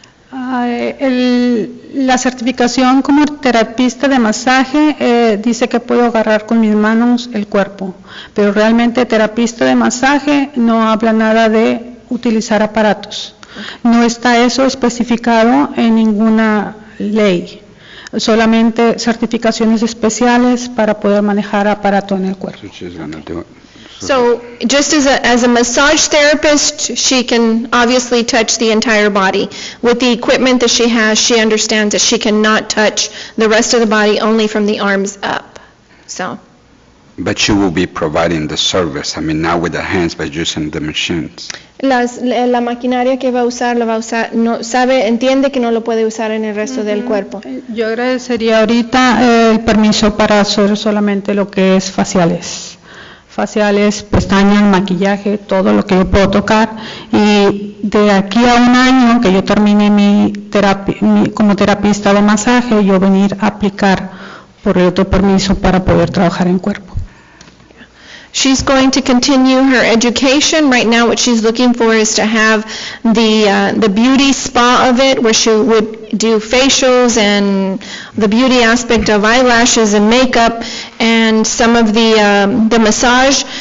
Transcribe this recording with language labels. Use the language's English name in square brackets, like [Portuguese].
[Spanish] La certificación como terapista de masaje dice que puedo agarrar con mis manos el cuerpo, pero realmente terapista de masaje no habla nada de utilizar aparatos. No está eso especificado en ninguna ley, solamente certificaciones especiales para poder manejar aparato en el cuerpo. [English] So just as a massage therapist, she can obviously touch the entire body. With the equipment that she has, she understands that she cannot touch the rest of the body, only from the arms up. So. But she will be providing the service, I mean, not with the hands, but using the machines. [Spanish] La maquinaria que va a usar, entiende que no lo puede usar en el resto del cuerpo. Yo agradecería ahorita el permiso para hacer solamente lo que es faciales, pestañas, maquillaje, todo lo que yo puedo tocar, y de aquí a un año que yo termine mi terapia como terapista de masaje, yo venir a aplicar por el otro permiso para poder trabajar en cuerpo. [English] She's going to continue her education. Right now what she's looking for is to have the beauty spa of it, where she would do facials and the beauty aspect of eyelashes and makeup and some of the massage.